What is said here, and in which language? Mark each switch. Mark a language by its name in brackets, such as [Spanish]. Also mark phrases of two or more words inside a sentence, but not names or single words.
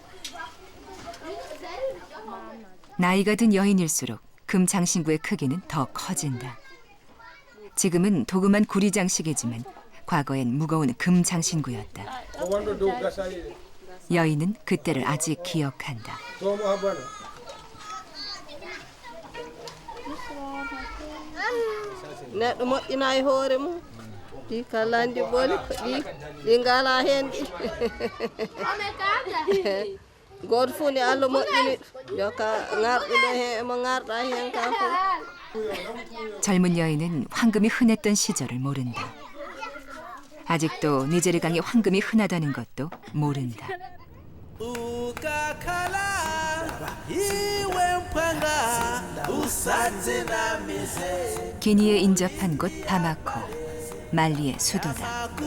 [Korean] 나이가 든 여인일수록 금 장신구의 크기는 더 커진다. 지금은 도금한 구리 장식이지만 과거엔 무거운 금 장신구였다. 여인은 그때를 아직 기억한다. [Fula] neɗɗo moƴƴina e hoore mum ɗi kallandi boni ko ɗi ngala hen ɗi goto fof nde Allah moƴƴini joka ngarɗuɗo hen emo ngarɗa hen ka fof. [Korean] 젊은 여인은 황금이 흔했던 시절을 모른다. 아직도 니제르강의 황금이 흔하다는 것도 모른다. 기니에 인접한 곳 바마코, 말리의 수도다.